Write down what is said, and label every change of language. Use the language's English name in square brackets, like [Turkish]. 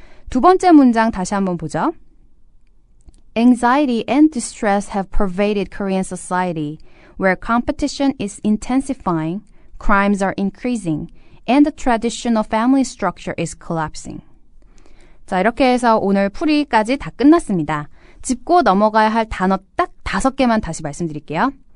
[Korean] 두 번째 문장 다시 한번 보죠. [English] Anxiety and distress have pervaded Korean society, where competition is intensifying, crimes are increasing, and the traditional family structure is collapsing. [Korean] 자, 이렇게 해서 오늘 풀이까지 다 끝났습니다. 짚고 넘어가야 할 단어 딱 5개만 다시 말씀드릴게요.